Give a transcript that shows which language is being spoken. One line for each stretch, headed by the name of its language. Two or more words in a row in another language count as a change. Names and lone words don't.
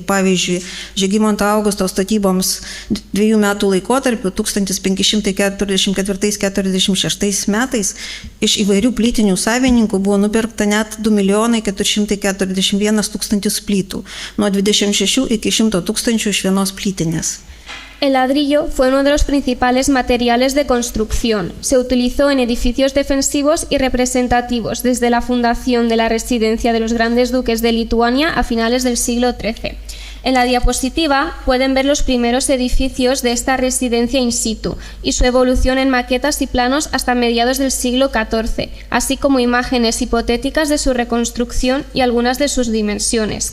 Lithuanian: Pavyzdžiui, Žygimanto Augusto statyboms 2 metų laikotarpiu 1544-46 metais iš įvairių plytinių savininkų buvo nupirkta net 2 441 000 plytų, nuo 26 iki 100 000 iš vienos plytinės.
Spanish: El ladrillo fue uno de los principales materiales de construcción. Se utilizó en edificios defensivos y representativos desde la fundación de la residencia de los grandes duques de Lituania a finales del siglo XIII. En la diapositiva pueden ver los primeros edificios de esta residencia
Latin: in situ
Spanish: y su evolución en maquetas y planos hasta mediados del siglo XIV, así como imágenes hipotéticas de su reconstrucción y algunas de sus dimensiones.